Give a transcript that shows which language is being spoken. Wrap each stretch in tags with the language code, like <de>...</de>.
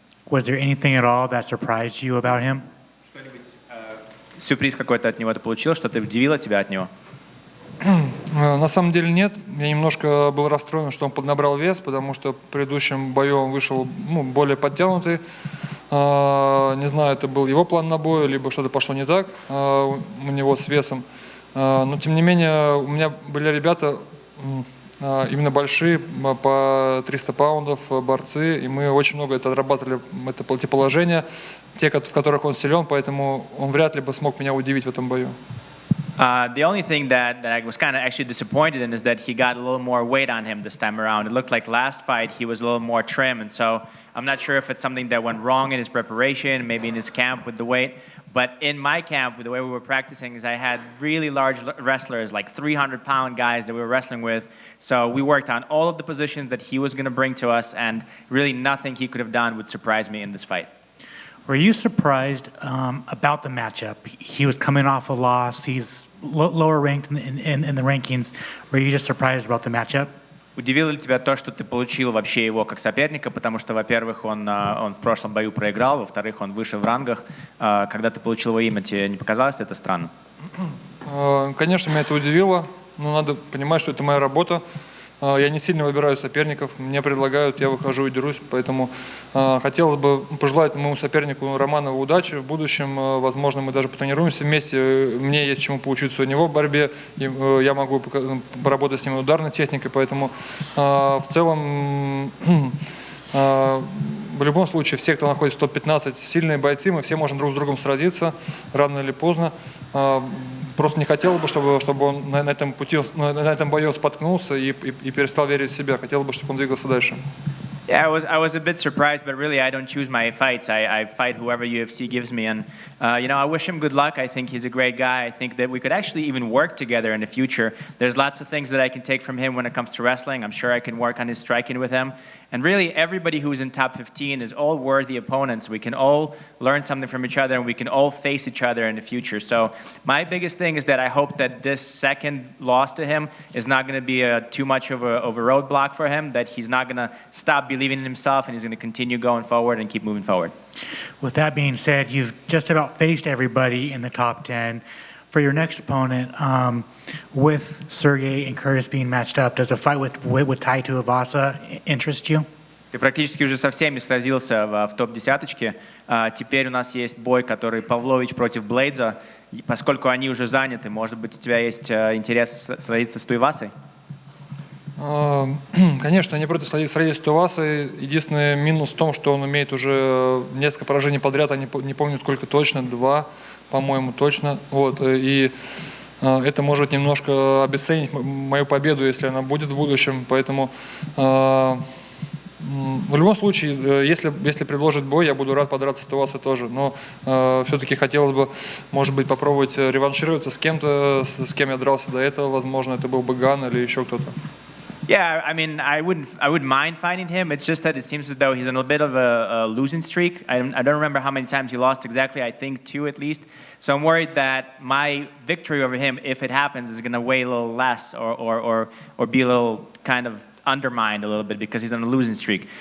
<en>Was there anything at all that surprised you about him?</en> <ru>Сюрприз какой-то от него ты получил, что-то удивило тебя от него? На самом деле нет. Я немножко был расстроен, что он поднабрал вес, потому что в предыдущем бою он вышел более подтянутый. Не знаю, это был его план на бой, либо что-то пошло не так у него с весом. Но тем не менее, у меня были ребята именно большие, по 300 паундов, борцы, и мы очень много это отрабатывали, эти положения, те, в которых он силен, поэтому он вряд ли бы смог меня удивить в этом бою.</ru> <en>The only thing that I was kind of actually disappointed in is that he got a little more weight on him this time around. It looked like last fight he was a little more trim, and so I'm not sure if it's something that went wrong in his preparation, maybe in his camp with the weight. But in my camp, with the way we were practicing, is I had really large wrestlers, like 300-pound guys that we were wrestling with. So we worked on all of the positions that he was going to bring to us, and really nothing he could have done would surprise me in this fight. Were you surprised about the matchup? He was coming off a loss. He's lower ranked in the rankings. Were you just surprised about the matchup?</en> <ru>Удивило ли тебя то, что ты получил вообще его как соперника, потому что, во-первых, он в прошлом бою проиграл, во-вторых, он выше в рангах. Когда ты получил его имя, тебе не показалось это странно? Конечно, меня это удивило, но надо понимать, что это моя работа. Я не сильно выбираю соперников, мне предлагают, я выхожу и дерусь, поэтому хотелось бы пожелать моему сопернику Романову удачи в будущем. Возможно, мы даже потренируемся вместе, мне есть чему поучиться у него в борьбе, я могу поработать с ним ударной техникой, поэтому в целом, в любом случае, все, кто находится в топ-15, сильные бойцы, мы все можем друг с другом сразиться, рано или поздно. Просто не хотел бы, чтобы он на этом бою споткнулся и перестал верить в себя. Хотел бы, чтобы он двигался дальше.</ru> <en>Yeah, I was a bit surprised, but really I don't choose my fights. I fight whoever UFC gives me, and I wish him good luck. I think he's a great guy. I think that we could actually even work together in the future. There's lots of things that I can take from him when it comes to wrestling. I'm sure I can work on his striking with him. And really, everybody who's in top 15 is all worthy opponents. We can all learn something from each other, and we can all face each other in the future. So my biggest thing is that I hope that this second loss to him is not going to be too much of a roadblock for him, that he's not going to stop believing in himself, and he's going to continue going forward and keep moving forward. With that being said, you've just about faced everybody in the top 10. for your next opponent, with Sergey and Curtis being matched up, does a fight with Tai Tuivasa interest you?</en> <ru>Ты практически уже со всеми сразился в топ-десяточке. Теперь у нас есть бой, который Павлович против Блейдза. Поскольку они уже заняты, может быть, у тебя есть интерес сразиться с Туивасой? Конечно, я не против сразиться с Туивасой. Единственный минус в том, что он имеет уже несколько поражений подряд, я не помню сколько точно, 2, по-моему, точно. Вот, и это может немножко обесценить мою победу, если она будет в будущем. Поэтому в любом случае, если предложит бой, я буду рад подраться с Туивасой тоже. Но все-таки хотелось бы, может быть, попробовать реваншироваться с кем-то, с кем я дрался до этого. Возможно, это был бы Ган или еще кто-то.</ru> <en>Yeah, I mean, I wouldn't mind fighting him. It's just that it seems as though he's on a bit of a losing streak. I don't remember how many times he lost exactly. I think 2 at least. So I'm worried that my victory over him, if it happens, is going to weigh a little less or be a little kind of undermined a little bit because he's on a losing streak.</en>